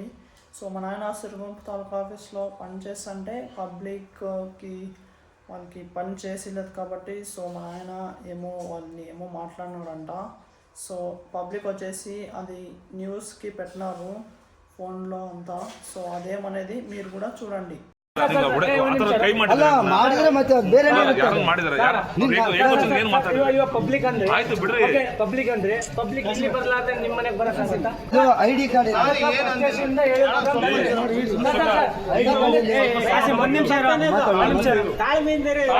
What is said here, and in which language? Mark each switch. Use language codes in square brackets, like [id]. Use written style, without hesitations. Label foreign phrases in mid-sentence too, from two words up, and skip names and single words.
[te] సో మా నాయన సిరుగుంప తాలూకా ఆఫీస్లో పనిచేస్తుంటే పబ్లిక్కి వాళ్ళకి పని చేసిలేదు కాబట్టి సో మా ఆయన వాళ్ళని మాట్లాడినాడంట. సో పబ్లిక్ వచ్చేసి అది న్యూస్కి పెట్టినారు ఫోన్లో అంతా. సో అదేమనేది మీరు కూడా చూడండి. [kn] ಪಬ್ಲಿಕ್ ಅಂದ್ರೆ ಪಬ್ಲಿಕ್ ಇಲ್ಲಿ ಬರ್ಲಾರ್ದೆ ನಿಮ್ಮ ಮನೆಗೆ ಬರಕ್ಕಾಗತ್ತಾ? [en] ID card [kn] ಒಂದ್ ನಿಮಿಷ ತಾಳ್ಮೆಯಿಂದ